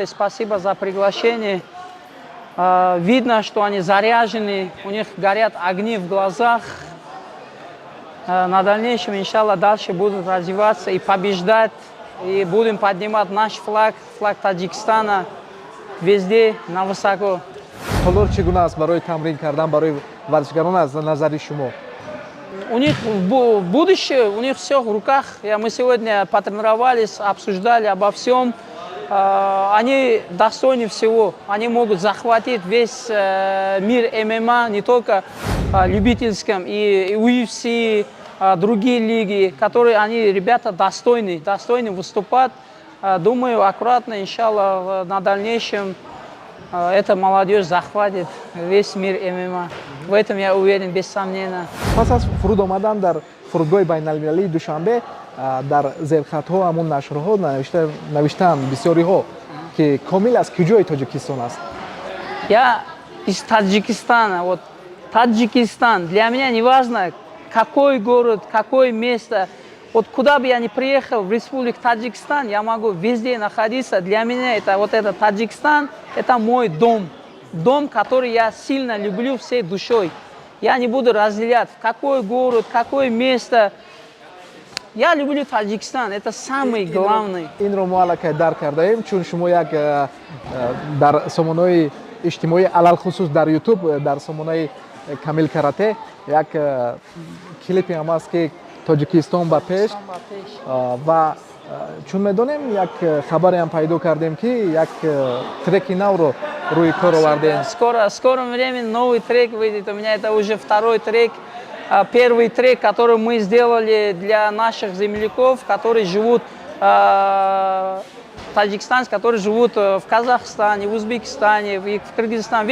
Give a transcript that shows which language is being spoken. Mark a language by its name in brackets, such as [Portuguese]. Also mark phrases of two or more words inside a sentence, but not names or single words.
[Russian] Спасибо за приглашение. Видно, что они заряжены, у них горят огни в глазах. На дальнейшем, иншаллах, дальше будут развиваться и побеждать. И будем поднимать наш флаг, флаг Таджикистана везде на высоко. [Tajik] Толор чигуна аст барои тамрин кардан барои варзишгарон аз назари шумо? [Russian] У них будущее, у них все в руках. Мы сегодня потренировались, обсуждали обо всем. Они достойны всего. Они могут захватить весь мир ММА, не только любительском, и UFC, другие лиги, которые они, ребята, достойны выступать. Думаю, аккуратно, иншаллах, на дальнейшем эта молодежь захватит весь мир ММА. В этом я уверен, без сомнения. [Tajik] Пас аз фуруд омадан дар фурудгоҳи байналмилалии Душанбе дар зерхатҳо ҳамун нашрҳо навиштаанд бисёриҳо ки Комил аз куҷои Тоҷикистон аст. [Russian] Я из Таджикистана. Вот Таджикистан. Для меня не важно, какой город, какое место. Вот куда бы я ни приехал, в республику Таджикистан, я могу везде находиться. Для меня это вот этот Таджикистан, это мой дом. Дом, который я сильно люблю всей душой. Я не буду разделять, в какой город, какое место. Я люблю Таджикистан, это самый главный. [Tajik] Инро мо аллакай дарк кардаем, чун шумо як дар сомонаҳои иҷтимоӣ, алалхусус дар YouTube, дар сомонаи Камил карате, як клипи ҳам аст ки Тоҷикистон ба пеш ва чун медонем, як хабаре ҳам пайдо кардем ки як треки навро рӯи кор овардем. [Russian] В скором времени новый трек выйдет. У меня это уже второй трек. Первый трек, который мы сделали для наших земляков, которые живут таджикистанцев, которые живут в Казахстане, в Узбекистане, в Кыргызстане.